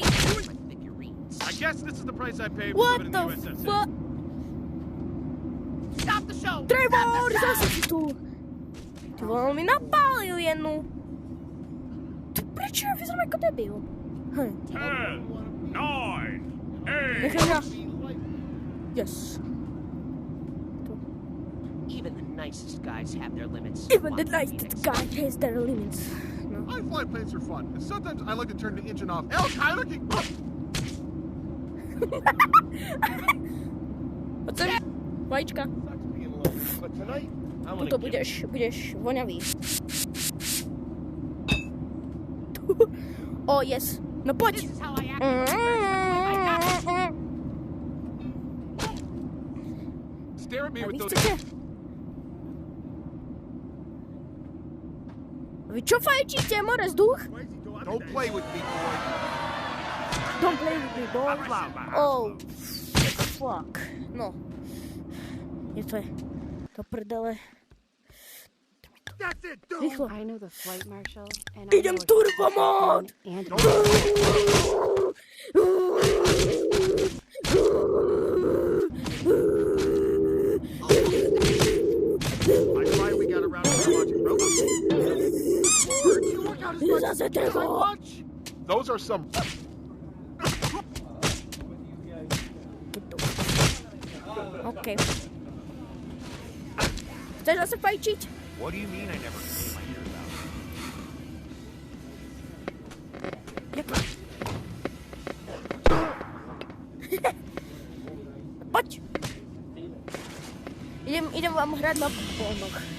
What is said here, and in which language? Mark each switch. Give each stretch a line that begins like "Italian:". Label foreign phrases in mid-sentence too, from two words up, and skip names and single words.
English: I guess this is the price I paid for What living the in the USSR. fuck? Stop the show!
Slovak: Trevor, zase si tu. Ty vole, mi napálil jednu. Prečo ja vyzerám ako debil? 10, 9, 8. Nechaj mňa.
English: Yes. Even the nicest guys have their limits. Even the nicest guy has their limits. No. I fly planes for fun, and sometimes I like to turn the engine off.
Slovak: El Kyler, Poď sem, vajíčka. Tuto budeš voňavý.
English: Oh, yes.
Slovak: No poď.
English: Stare at me
Slovak: A vy
English: with those.
Slovak: chcete? Vy čo fajčíte, more vzduch?
English: Don't play with me, boy. Don't play with me, boy. Oh, fuck.
Slovak: No. Je to prdele.
English: That's it, dude.
Slovak: Rýchlo.
English: I know the flight marshal and
Slovak: Idem turbo mod.
English: I finally got around to watching robots. You work out as much as I watch. Those are some. OK.
Slovak: Chceš zase fajčiť?
English: What do you mean I never clean my ears out?
Slovak: Poď! Idem vám hrať na polnoch.